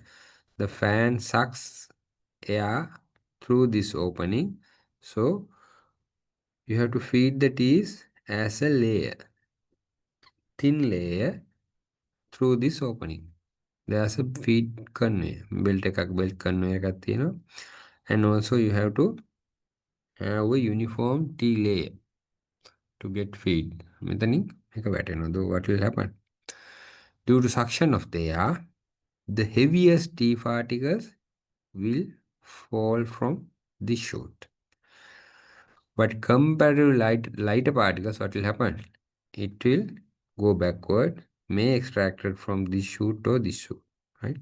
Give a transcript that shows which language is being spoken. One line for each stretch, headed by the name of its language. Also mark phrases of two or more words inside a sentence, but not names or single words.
English: The fan sucks air through this opening. So you have to feed the teas as a layer, thin layer through this opening. There's a feed conveyor, belt conveyor
Sinhala: එකක් තියෙනවා.
English: And also you have to have a uniform T layer to get feed.
Sinhala: මෙතනින් එක වැටෙනවා.
English: Though what will happen? Due to suction of the air, the heaviest T particles will fall from this chute. But comparative lighter particles, what will happen? It will go backward, may extracted from this chute or this chute, right?